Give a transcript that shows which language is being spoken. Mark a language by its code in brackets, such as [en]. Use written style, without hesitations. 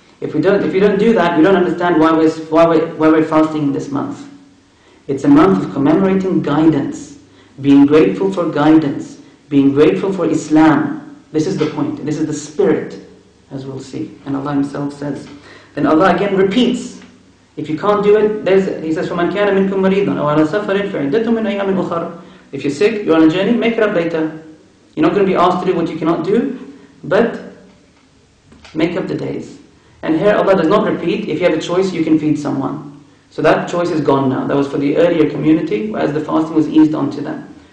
[en] If you don't do that, you don't understand why we're fasting in this month. It's a month of commemorating guidance, being grateful for guidance, being grateful for Islam. This is the point. This is the spirit, as we'll see. And Allah Himself says. Then Allah again repeats. If you can't do it, He says, [ar] فَمَنْ كَانَ مِنْكُمْ مَرِيضًا أَوْ عَلَى سَفَرٍ فَعِدَّةٌ مِنْ أَيَّامٍ أُخَرَ. [en] If you're sick, you're on a journey, make it up later. You're not going to be asked to do what you cannot do, but make up the days. And here Allah does not repeat. If you have a choice, you can feed someone. So that choice is gone now. That was for the earlier community, whereas the fasting was eased onto them.